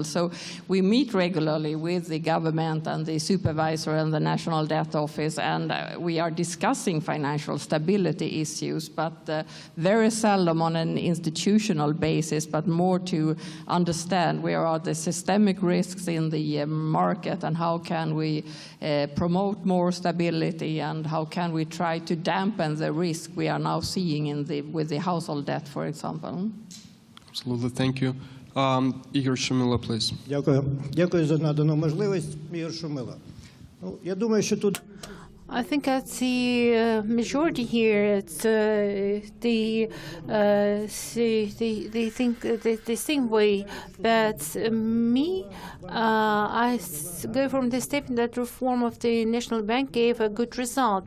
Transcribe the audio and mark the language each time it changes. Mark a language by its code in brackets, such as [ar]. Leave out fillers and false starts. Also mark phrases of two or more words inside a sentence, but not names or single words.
[en] So we meet regularly with the government and the supervisor and the National Debt Office, and we are discussing financial stability issues, but very seldom on an institutional basis, but more to understand where are the systemic risks in the market and how can we promote more stability, and how can we try to dampen the risk we are now seeing with the household debt, for example. Absolutely, thank you. Igor Shumila, please. [uk] Дякую за надану можливість. Ігор Шумила. Я думаю, що тут [en] I think that's the majority here. It's they think the same way. But me, I go from the statement that reform of the National Bank gave a good result.